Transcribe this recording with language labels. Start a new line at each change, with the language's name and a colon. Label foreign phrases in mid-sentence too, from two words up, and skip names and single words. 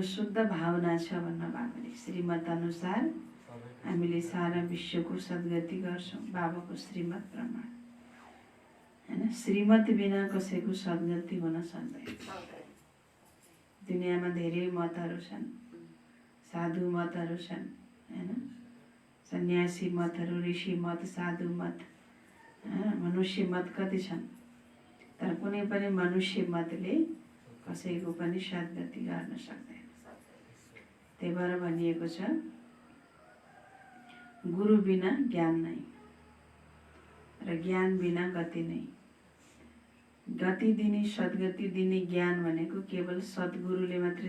Nepali: शुद्ध भावना छ भन्न बाबाले श्रीमत अनुसार हामीले सारा विश्वको सद्गति गर्छौँ बाबाको श्रीमत प्रमाण होइन श्रीमत बिना कसैको सद्गति हुन सक्दैन दुनियाँमा धेरै मतहरू छन् साधु मतहरू छन् होइन सन्यासी मतहरू ऋषि मत साधु मत मनुष्य मत कति छन् तर कुनै पनि मनुष्य मतले कसैको पनि सद्गति गर्न सक्दैन त्यही भएर भनिएको छ गुरु बिना ज्ञान नै र ज्ञान बिना गति नै गति दिने सद्गति दिने ज्ञान भनेको केवल सद्गुरुले मात्रै